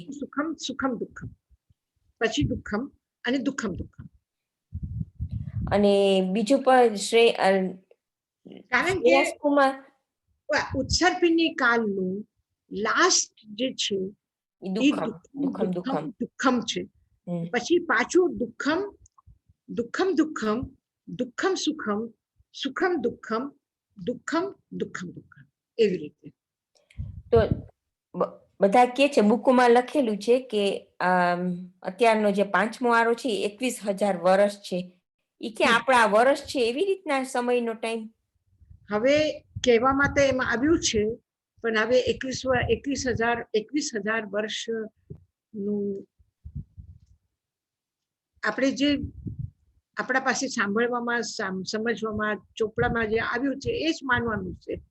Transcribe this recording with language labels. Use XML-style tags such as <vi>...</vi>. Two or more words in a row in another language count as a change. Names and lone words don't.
<gu>સુખમ સુખમ દુઃખમ, પછી દુઃખમ અને દુઃખમ. અને બીજું પણ કારણ કે કુમાર ઉત્સર્પિણી કાલનું લાસ્ટ જે છે એ દુઃખમ છે. પછી પાછું દુઃખમ દુઃખમ દુઃખમ, દુઃખમ સુખમ, સુખમ દુઃખમ, દુઃખમ દુઃખમ દુઃખમ, એવી રીતે. તો બધા કે છે, બુકમાં લખેલું છે કે અત્યારનો જે 5મો આરો છે 21,000 વર્ષ છે. ઈ કે આપણા વર્ષ છે એવી રીતના સમયનો ટાઈમ? હવે કહેવામાં તો એમાં આવ્યું છે, પણ હવે 21,000 વર્ષનું આપણે જે આપણા પાસે સાંભળવામાં, સમજવામાં, ચોપડામાં જે આવ્યું છે એ જ માનવાનું છે.</gu>